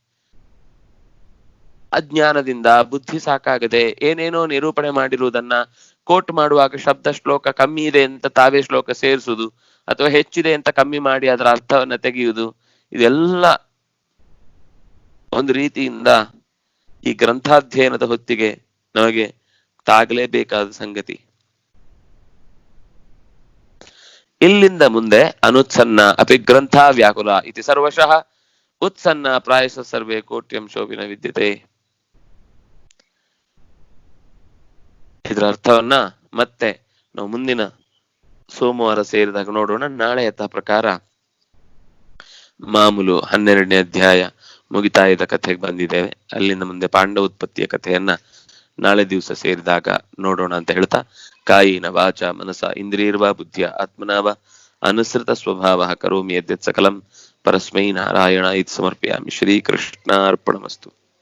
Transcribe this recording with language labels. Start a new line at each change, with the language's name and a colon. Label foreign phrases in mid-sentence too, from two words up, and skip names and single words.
Kannada: ಅಜ್ಞಾನದಿಂದ ಬುದ್ಧಿ ಸಾಕಾಗದೆ ಏನೇನೋ ನಿರೂಪಣೆ ಮಾಡಿರುವುದನ್ನ ಕೋಟ್ ಮಾಡುವಾಗ ಶಬ್ದ ಶ್ಲೋಕ ಕಮ್ಮಿ ಇದೆ ಅಂತ ತಾವೇ ಶ್ಲೋಕ ಸೇರಿಸುವುದು, ಅಥವಾ ಹೆಚ್ಚಿದೆ ಅಂತ ಕಮ್ಮಿ ಮಾಡಿ ಅದರ ಅರ್ಥವನ್ನ ತೆಗೆಯುವುದು, ಇದೆಲ್ಲ ಒಂದು ರೀತಿಯಿಂದ ಈ ಗ್ರಂಥಾಧ್ಯಯನದ ಹೊತ್ತಿಗೆ ನಮಗೆ ತಾಗಲೇಬೇಕಾದ ಸಂಗತಿ.
Sanskrit: ಇಲ್ಲಿಂದ ಮುಂದೆ ಅನುತ್ಸನ್ನ ಅಪಿಗ್ರಂಥ ವ್ಯಾಕುಲ ಇತಿ ಸರ್ವಶಃ ಉತ್ಸನ್ನ ಪ್ರಾಯಶ ಸರ್ವೇ ಕೋಟ್ಯಂ ಶೋಭಿನ ವಿದ್ಯತೆ.
Kannada: ಇದರ ಅರ್ಥವನ್ನ ಮತ್ತೆ ನಾವು ಮುಂದಿನ ಸೋಮವಾರ ಸೇರಿದಾಗ ನೋಡೋಣ. ನಾಳೆ ಯಥಾ ಪ್ರಕಾರ ಮಾಮೂಲು 12ನೇ ಅಧ್ಯಾಯ ಮುಗಿತಾಯದ ಕಥೆಗೆ ಬಂದಿದ್ದೇವೆ. ಅಲ್ಲಿಂದ ಮುಂದೆ ಪಾಂಡವ ಉತ್ಪತ್ತಿಯ ಕಥೆಯನ್ನ ನಾಳೆ ದಿವಸ ಸೇರಿದಾಗ ನೋಡೋಣ ಅಂತ ಹೇಳ್ತಾ,
Sanskrit: ಕಾಯಿನ ವಾಚ ಮನಸ ಇಂದ್ರಿಯರ್ವಾ ಬುದ್ಧಿಯ ಆತ್ಮನಾವ ಅನುಸೃತ ಸ್ವಭಾವ ಕರೋಮಿ ಯದ್ಯತ್ ಸಕಲಂ ಪರಸ್ಮೈ ನಾರಾಯಣ ಇತಿ ಸಮರ್ಪಯಾಮಿ. ಶ್ರೀಕೃಷ್ಣಾರ್ಪಣಮಸ್ತು.